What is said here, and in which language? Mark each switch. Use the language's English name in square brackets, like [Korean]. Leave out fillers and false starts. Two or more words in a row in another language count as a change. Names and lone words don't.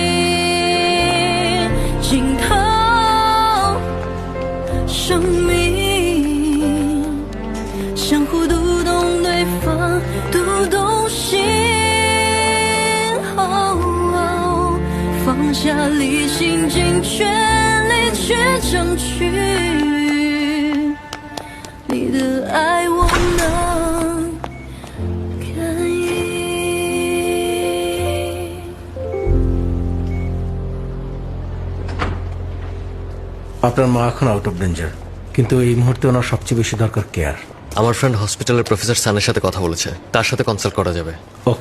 [Chinese] 惊涛生命，相互读懂对方，读懂心。放下理性，尽全力去争取，你的爱我能感应。 [Bangla] আপনার মা এখন [English] out of danger, [Bangla] কিন্তু এই মুহূর্তে ওনার সবচেয়ে বেশি দরকার কেয়ার। আমার ফ্রেন্ড [English] hospital's professor [Bangla] সানের সাথে কথা বলেছে, তার সাথে কনসাল্ট করা যাবে। ওকে,